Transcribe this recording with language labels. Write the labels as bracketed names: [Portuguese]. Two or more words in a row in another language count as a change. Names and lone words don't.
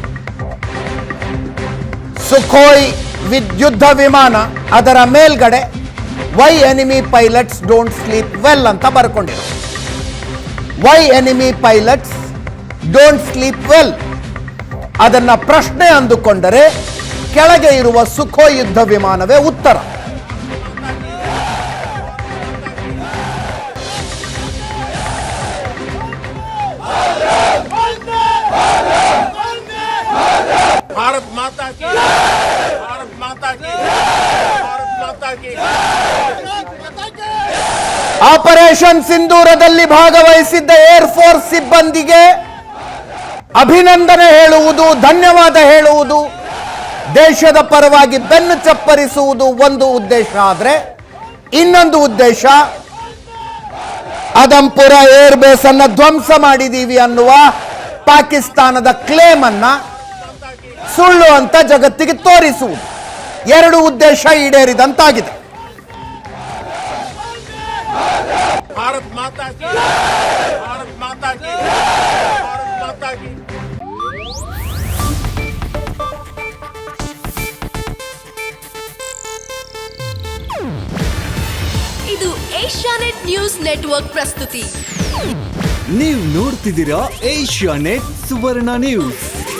[Kannada] ಸುಖೋಯ್ ಯುದ್ಧ ವಿಮಾನ, ಅದರ ಮೇಲ್ಗಡೆ [English] why enemy pilots don't sleep well [Kannada] ಅಂತ ಬರ್ಕೊಂಡಿರೋ. [English] why enemy pilots don't sleep well [Kannada] ಅದನ್ನ ಪ್ರಶ್ನೆ ಅಂದುಕೊಂಡರೆ ಕೆಳಗೆ ಇರುವ ಸುಖೋಯ್ ಯುದ್ಧ ವಿಮಾನವೇ ಉತ್ತರ. [Hindi] भारत माता की, भारत माता की, भारत माता की. [Kannada] ಆಪರೇಷನ್ ಸಿಂಧೂರದಲ್ಲಿ ಭಾಗವಹಿಸಿದ್ದ [English] air force [Kannada] ಸಿಬ್ಬಂದಿಗೆ ಅಭಿನಂದನೆ ಹೇಳುವುದು, ಧನ್ಯವಾದ ಹೇಳುವುದು, ದೇಶದ ಪರವಾಗಿ ಬೆನ್ನು ಚಪ್ಪರಿಸುವುದು ಒಂದು ಉದ್ದೇಶ ಆದರೆ ಇನ್ನೊಂದು ಉದ್ದೇಶ ಆದಂಪುರ [English] air base [Kannada] ಅನ್ನು ಧ್ವಂಸ ಮಾಡಿದೀವಿ ಅನ್ನುವ ಪಾಕಿಸ್ತಾನದ ಕ್ಲೇಮ್ ಅನ್ನ ಸುಳ್ಳು ಅಂತ ಜಗತ್ತಿಗೆ ತೋರಿಸುವುದು. ಎರಡು ಉದ್ದೇಶ ಈಡೇರಿದಂತಾಗಿದೆ. [Hindi] भारत माता की, भारत माता की, भारत माता की. [Kannada] ಇದು ಏಷ್ಯಾನೆಟ್ ನ್ಯೂಸ್ ನೆಟ್ವರ್ಕ್ ಪ್ರಸ್ತುತಿ. ನೀವು ನೋಡ್ತಿದ್ದೀರಾ ಏಷ್ಯಾನೆಟ್ ಸುವರ್ಣ ನ್ಯೂಸ್.